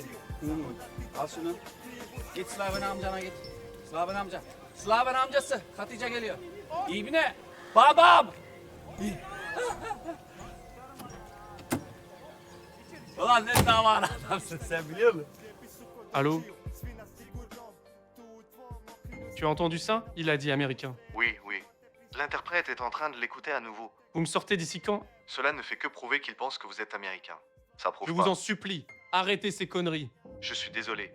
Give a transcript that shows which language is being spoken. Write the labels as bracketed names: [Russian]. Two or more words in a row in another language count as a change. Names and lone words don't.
[Turkish] Al şunu. Git Slaven amcana git. Slaven amca. Slaven amcası. Hatice geliyor. İbne. Bam bam! Ulan ne davar adamsın sen biliyor musun? [French] Allô? Tu as entendu ça? Il a dit américain. Oui, oui. L'interprète est en train de l'écouter à nouveau. Vous me sortez d'ici quand? Cela ne fait que prouver qu'il pense que vous êtes américain. Ça prouve Je pas. vous en supplie, arrêtez ces conneries. Je suis désolé.